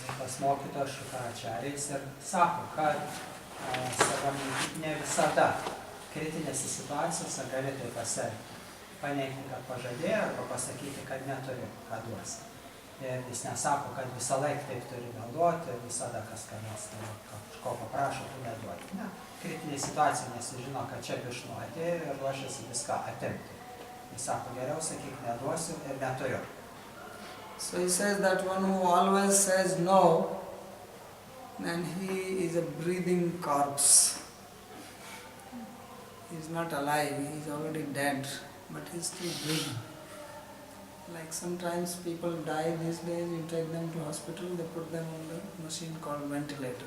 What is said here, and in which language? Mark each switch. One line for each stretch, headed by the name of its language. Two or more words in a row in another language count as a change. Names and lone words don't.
Lithuanian: Tas mokytojas Śukrācārya ir sako, kad ne visada kritinėse situacijose gali tai pasielgti. Paneigti, kad pažadėjo, arba pasakyti, kad neturi, ką duosi. Ir jis nesako, kad visą laiką taip turi meluoti, visada kas nors kažko paprašo, tu neduoti. Ne. Kritinė situacija, nes jis žino, kad čia Višnu atėjo ir ruošiasi viską atimti. Jis sako, geriau sakyk, neduosiu ir neturiu.
English: So he says that one who always says no, then he is a breathing corpse. He is not alive, he is already dead, but he is still breathing. Like sometimes people die these days, you take them to hospital, they put them on the machine called ventilator.